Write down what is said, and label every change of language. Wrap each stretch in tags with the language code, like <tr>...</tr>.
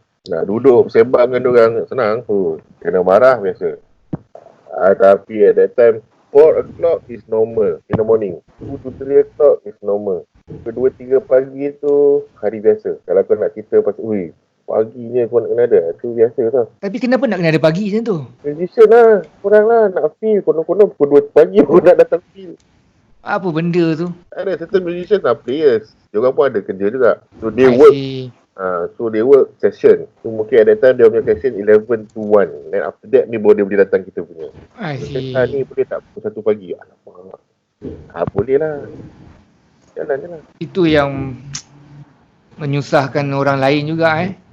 <ms>Nak duduk sembang dengan diorang senang. Kena marah biasa. Tapi</ms> <en>at that time 4 o'clock is normal in the morning. 2 to 3 o'clock is normal.</en> <ms>2-3 pagi tu hari biasa. Kalau kau nak cerita pasal paginya kau nak kena ada, tu biasa tau. Tapi kenapa nak kena ada pagi macam tu? Musician lah, korang lah nak feel. Konon-konon pukul 2 pagi pun nak datang feel. Apa benda tu? Ada</ms> <en>certain musicians</en> <ms>lah, players. Diorang pun ada kerja juga.</ms> <en>So they work. So they work session. So</en> <ms>mungkin</ms> <en>at that time</en> <ms>dia punya</ms> <en>session 11 to 1. Then after that</en> <ms>ni baru dia boleh datang kita punya. Ni boleh tak pukul 1 pagi? Alamak. Boleh lah. Jalan. Itu yang menyusahkan orang lain juga</ms>